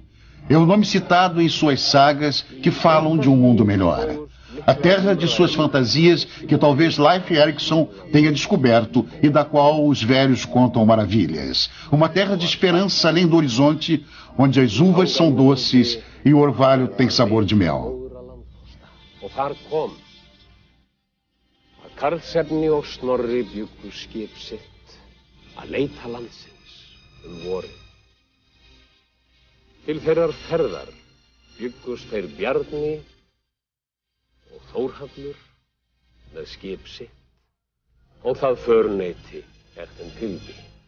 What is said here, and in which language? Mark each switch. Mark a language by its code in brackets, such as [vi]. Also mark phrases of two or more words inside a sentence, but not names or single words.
[pt] É o nome citado em suas sagas que falam de um mundo melhor. A terra de suas fantasias que talvez Leif Erikson tenha descoberto e da qual os velhos contam maravilhas. Uma terra de esperança além do horizonte, onde as uvas são doces e o orvalho tem sabor de mel. [is] Karlsefni og Snorri bjuggu skip sitt að leita landsins vorið. Til þeirrar ferðar bjuggust þeir Bjarni og Þórhallur með skip sitt og það förneyti þeim tilbi.